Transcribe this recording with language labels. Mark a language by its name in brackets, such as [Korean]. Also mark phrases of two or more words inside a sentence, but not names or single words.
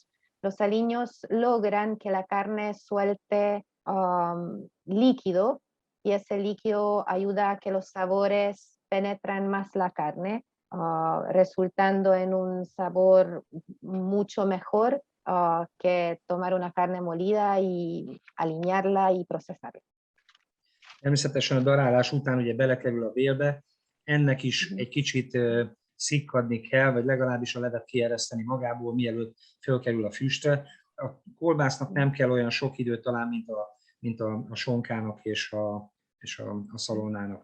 [Spanish] Los aliños logran que la carne suelte líquido y ese líquido ayuda a que los sabores penetren más la carne, resultando en un sabor mucho mejor que tomar una carne molida y alinearla y procesarla. [Hungarian] Természetesen a darálás után ugye belekerül a bélbe, ennek is egy kicsit szikkadni kell, vagy legalábbis a levet kiereszteni magából, mielőtt fölkerül a füstre. A kolbásznak nem kell olyan sok időt talán, mint a sonkának és a szalonnának.